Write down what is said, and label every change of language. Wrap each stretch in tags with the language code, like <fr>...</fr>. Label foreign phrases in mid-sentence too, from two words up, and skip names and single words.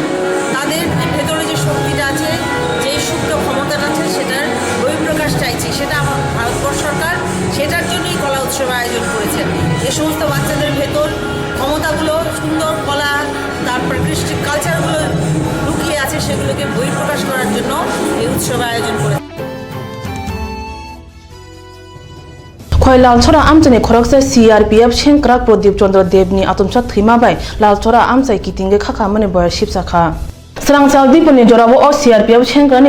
<bn>তাদের ভেতরে যে শক্তিটা আছে, যেই সুপ্ত ক্ষমতাটা আছে, সেটার বহিঃপ্রকাশ চাইছি। সেটা আমার ভারতবর্ষ সরকার সেটার জন্যই কলা উৎসব আয়োজন করেছে। যে সমস্ত বাচ্চাদের ভেতর ক্ষমতাগুলো, সুন্দর কলা, তারপর কৃষ্টি কালচারগুলো লুকিয়ে আছে, সেগুলোকে বহিঃপ্রকাশ করার জন্য এই উৎসব আয়োজন করেছে।</bn> <trp>खय लालछरा आमचानि खरकसा CRPF सेंक्राक प्रदीप चंद्र देवनि आतमसा थैमाबाय लालछरा आमचाय कितिंगे खाखामनि बय शिबसाखा स्रांचाल दिपनि जराबो ओ CRPF सेंक्रानि</trp>